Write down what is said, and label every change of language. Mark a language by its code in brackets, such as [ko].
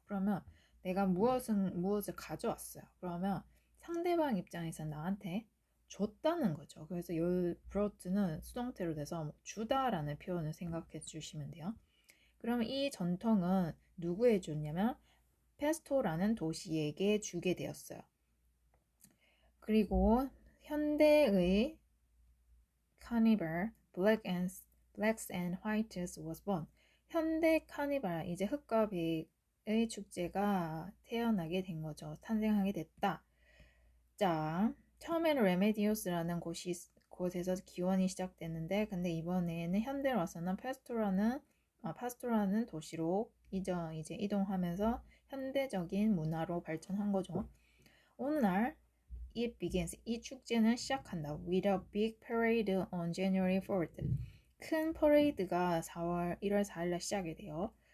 [ko] 그러면 내가 무엇을 가져왔어요. 그러면 상대방 입장에서 나한테 줬다는 거죠. 그래서 이 brought는 수동태로 돼서 주다라는 표현을 생각해 주시면 돼요. 그러면 이 전통은 누구에 줬냐면 페스토라는 도시에게 주게 되었어요. 그리고 현대의 카니발 [en] Blacks and Whites was born. [ko] 현대 카니발, 이제 흑과 백의 축제가 태어나게 된 거죠. 탄생하게 됐다. 자, 처음에는 레메디오스라는 곳에서 기원이 시작됐는데, 근데 이번에는 현대로 와서는 파스토라는 도시로 이제 이동하면서 현대적인 문화로 발전한 거죠. 어느 날 [en] it begins, [ko] 이 축제는 시작한다. [en] With a big parade on January 4th. [ko] 큰 퍼레이드가 1월 4일날 시작이 돼요.